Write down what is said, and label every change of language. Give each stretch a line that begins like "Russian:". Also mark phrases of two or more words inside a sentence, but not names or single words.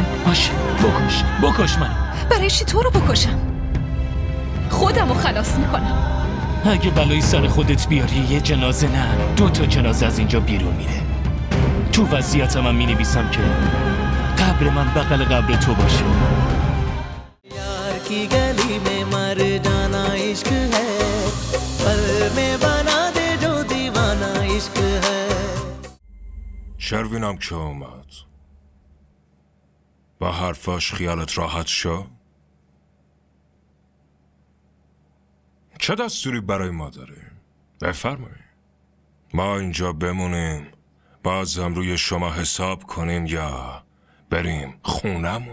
Persian: باشه بکش من. برای چی تو رو بکشم؟ خودمو خلاص میکنم. اگه بلایی سر خودت بیاری یه جنازه نه 2 تا جنازه از اینجا بیرون میره. تو وصیتم هم مینویسم که قبر من بغل قبر تو باشه.
Hindi: की गली में मर जाना इश्क है पल में बना दे जो दीवाना इश्क है.
Persian: شروینم که اومد با حرفاش خیالت راحت شو؟ چه دستوری برای ما داریم؟ بفرمایید. ما اینجا بمونیم بازم روی شما حساب کنیم یا بریم خونمون؟